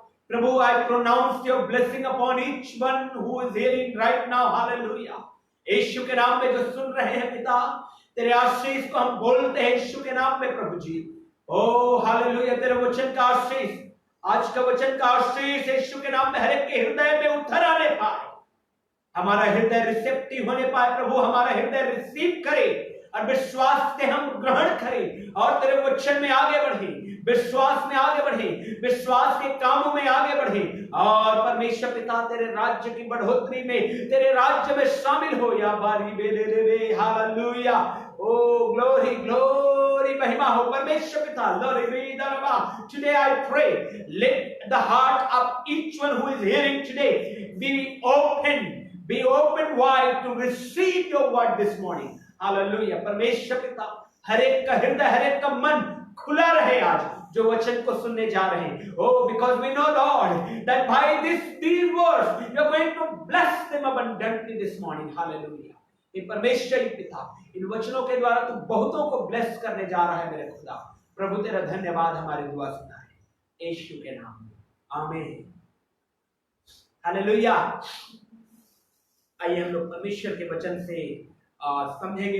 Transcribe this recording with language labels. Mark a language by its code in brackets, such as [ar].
[en] प्रभु, I pronounce your blessing upon each one who is hearing right now. [hi] Hallelujah. यीशु के नाम में जो सुन रहे हैं पिता, तेरे आशीष को हम बोलते हैं यीशु के नाम में प्रभु जी। ओ हालेलुया, तेरे वचन का आशीष, आज का वचन का आशीष यीशु के नाम में हर एक के हृदय में उतर आने पाए, हमारा हृदय रिसेप्टिव होने पाए प्रभु, हमारा हृदय रिसीव करे और विश्वास से हम ग्रहण करें और तेरे वचन में आगे बढ़े, विश्वास में आगे बढ़े, विश्वास के कामों में आगे बढ़े और परमेश्वर पिता तेरे राज्य की बढ़ोतरी में, तेरे राज्य में शामिल हो। या बारी बेले रे, हालेलुया। ओ ग्लोरी ग्लोरी, महिमा हो परमेश्वर पिता। [en] Today I pray, let the heart of each one who is hearing today be open wide to receive your word this morning. [hi] Hallelujah. परमेश्वर पिता, हर एक का हृदय, हर एक का मन खुला रहे आज जो वचन को सुनने जा रहे हैं। [en] Oh, because we know Lord that by these words you are going to bless them abundantly this morning. [hi] Hallelujah. ये परमेश्वर पिता, इन वचनों के द्वारा तू बहुतों को ब्लेस करने जा रहा है मेरे खुदा। प्रभु तेरा धन्यवाद, हमारी दुआ सुना है यीशु के नाम में, आमीन। हालेलुया। आइए हम लोग परमेश्वर के वचन से समझेंगे।